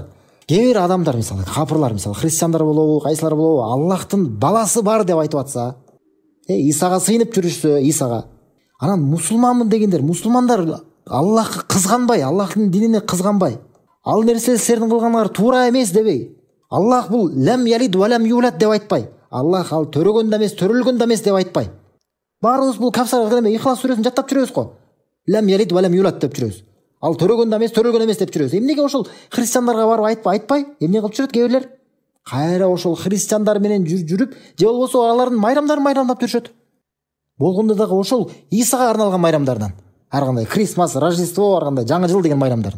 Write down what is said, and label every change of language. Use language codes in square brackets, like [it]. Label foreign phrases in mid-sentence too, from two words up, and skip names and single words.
[ky] Кээ бир адамдар, мисалы капырлар, мисалы христиандар болобу, кайсылар болобу, Аллахтын баласы бар деп айтып атса, Исага сыйынып жүрүшсө, Исага. Анан мусулманмын дегендер, мусулмандар Аллахка кызганбай, Аллахтын динине кызганбай, ал нерсе силердин кылганыңар туура эмес дебей, Аллах бул [ar] لم يلد ولم يولد [ky] деп айтпай, Аллах ал төрөгөн да эмес, төрөлгөн да эмес деп айтпай. Баарыбыз бул Кавсар Ихлас сүрөсүн жаттап жүрөбүз го. [ar] لم يلد ولم يولد [ky] деп жүрөбүз. Ал төрөгөн да эмес, төрөлгөн эмес деп жүрөбүз. Эмнеге ошол христиандарга барып айтпай, эмне кылып жүрөт кээ бирлер? Кайра ошол христиандар менен жүрүп, же болбосо алардын майрамдарын майрамдап жүрүшөт. Болгондо дагы ошол Исага арналган майрамдардан. Ар кандай Крисмас, Рождество, ар кандай жаңы жыл деген майрамдарын.